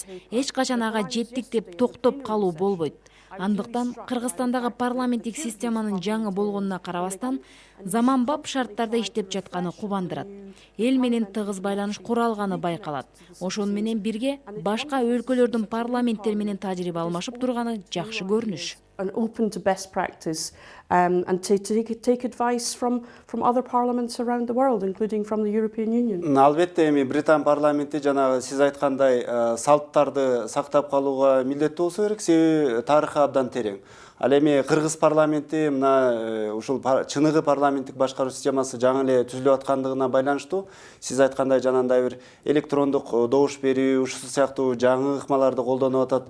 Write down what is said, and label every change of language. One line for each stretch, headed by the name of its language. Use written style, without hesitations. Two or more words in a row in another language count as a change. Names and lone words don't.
Kyrgyz: Эч качан ага жеттик деп токтоп калуу болбойт. Андыктан Кыргызстандагы парламенттик системанын жаңы болгонуна карабастан, заманбап шарттарда иштеп жатканы кубандырат. Эл менен тыгыз байланыш кура алганы байкалат. Ошону менен бирге башка өлкөлөрдүн парламенттери менен тажрыйба алмашып турганы жакшы көрүнүш.
English: And open to best practice and take advice from other parliaments around the world, including from the European Union.
Kyrgyz: Албетте, эми Британ парламенти жана сиз айткандай салттарды сактап калууга милдеттүү болсо керек, себеби тарыхы абдан терең. Ал эми Кыргыз парламенти мына ушул чыныгы парламенттик башкаруу системасы жаңы эле түзүлүп аткандыгына байланыштуу, сиз айткандай жанагындай бир электрондук добуш берүү, ушул сыяктуу жаңы ыкмаларды колдонуп атат.